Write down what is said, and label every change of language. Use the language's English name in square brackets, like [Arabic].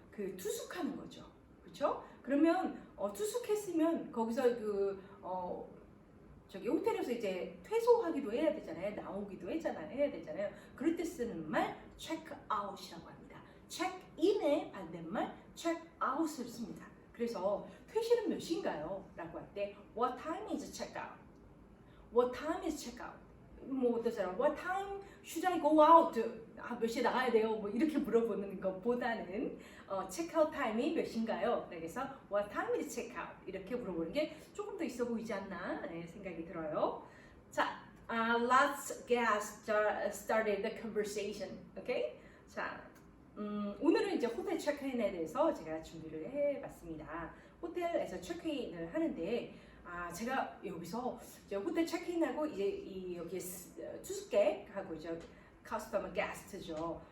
[Korean] 그 투숙하는 거죠. 그렇죠? 그러면 투숙했으면 거기서 저기 호텔에서 이제 퇴소하기도 해야 되잖아요. 나오기도 해야 되잖아요. 그럴 때 쓰는 말 체크아웃이라고 합니다. 체크인의 반대말 체크아웃을 씁니다. 그래서 퇴실은 몇 시인가요? 라고 할 때 [English] What time is checkout? What time is checkout? [Korean] 어떠세요? [English] What time should I go out? [Korean] 몇 시에 나가야 돼요? 이렇게 물어보는 것보다는 체크아웃 타임이 몇 시인가요? 그래서 [English] What time is checkout? [Korean] 이렇게 물어보는 게 조금 더 있어 보이지 않나 생각이 들어요. [English] 자, let's get started the conversation. Okay? [Korean] 자, 오늘은 이제 호텔 체크인에 대해서 제가 준비를 해봤습니다. 호텔에서 체크인을 하는데 제가 여기서 이제 호텔 체크인하고 이제 여기 투숙객하고 이제 커스터머 게스트죠.